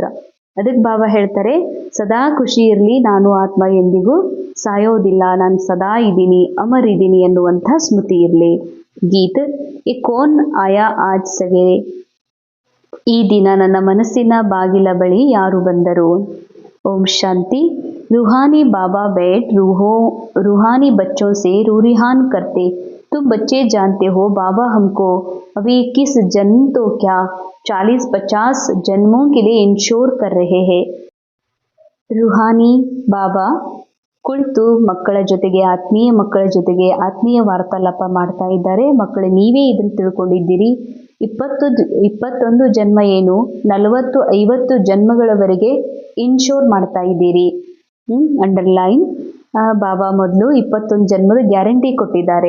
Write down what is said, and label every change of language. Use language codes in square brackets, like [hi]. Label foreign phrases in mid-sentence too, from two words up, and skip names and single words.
[kn] ಅದಕ್ಕೆ ಬಾಬಾ ಹೇಳ್ತಾರೆ, ಸದಾ ಖುಷಿ ಇರಲಿ, ನಾನು ಆತ್ಮ ಎಂದಿಗೂ ಸಾಯೋದಿಲ್ಲ, ನಾನು ಸದಾ ಇದ್ದೀನಿ, ಅಮರಿದ್ದೀನಿ ಎನ್ನುವಂಥ ಸ್ಮೃತಿ ಇರಲಿ. [hi] गीत ए कौन आया आज सवेरे. [kn] ಈ ದಿನ ನನ್ನ ಮನಸ್ಸಿನ ಬಾಗಿಲ ಬಳಿ ಯಾರು ಬಂದರು? ಓಂ ಶಾಂತಿ. [hi] रूहानी बाबा बैठ रूहानी बच्चों से रूरिहान करते. तुम बच्चे जानते हो बाबा हमको अभी 21 जन्म तो क्या 40-50 जन्मों के लिए इंश्योर कर रहे हैं. रूहानी बाबा [kn] ಕುಳಿತು ಮಕ್ಕಳ ಜೊತೆಗೆ, ಆತ್ಮೀಯ ಮಕ್ಕಳ ಜೊತೆಗೆ ಆತ್ಮೀಯ ವಾರ್ತಾಲಾಪ ಮಾಡ್ತಾ ಇದ್ದಾರೆ. ಮಕ್ಕಳು ನೀವೇ ಇದನ್ನು ತಿಳ್ಕೊಂಡಿದ್ದೀರಿ. 21 ಜನ್ಮ ಏನು, 40-50 ಜನ್ಮಗಳವರೆಗೆ ಇನ್ಶೋರ್ ಮಾಡ್ತಾ ಇದ್ದೀರಿ. ಅಂಡರ್ಲೈನ್. ಬಾಬಾ ಮೊದಲು 21 ಜನ್ಮದ ಗ್ಯಾರಂಟಿ ಕೊಟ್ಟಿದ್ದಾರೆ.